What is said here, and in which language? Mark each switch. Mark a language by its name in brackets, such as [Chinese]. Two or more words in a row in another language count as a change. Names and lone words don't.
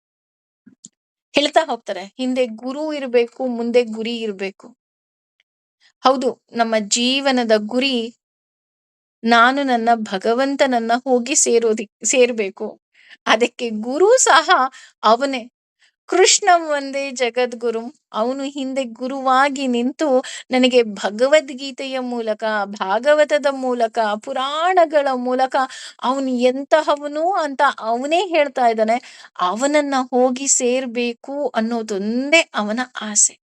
[Kannada] ಹೇಳ್ತಾ ಹೋಗ್ತಾರೆ, ಹಿಂದೆ ಗುರು ಇರ್ಬೇಕು, ಮುಂದೆ ಗುರಿ ಇರ್ಬೇಕು. ಹೌದು, ನಮ್ಮ ಜೀವನದ ಗುರಿ ನಾನು ನನ್ನ ಭಗವಂತನನ್ನ ಹೋಗಿ ಸೇರ್ಬೇಕು. ಅದಕ್ಕೆ ಗುರು ಸಹ ಅವನೇ. [Sanskrit] ಕೃಷ್ಣಂ ವಂದೇ ಜಗದ್ಗುರುಂ. [Kannada] ಅವನು ಹಿಂದೆ ಗುರುವಾಗಿ ನಿಂತು ನನಗೆ ಭಗವದ್ಗೀತೆಯ ಮೂಲಕ, ಭಾಗವತದ ಮೂಲಕ, ಪುರಾಣಗಳ ಮೂಲಕ ಅವನು ಎಂತಹವನು ಅಂತ ಅವನೇ ಹೇಳ್ತಾ ಇದ್ದಾನೆ. ಅವನನ್ನ ಹೋಗಿ ಸೇರ್ಬೇಕು ಅನ್ನೋದೊಂದೇ ಅವನ ಆಸೆ.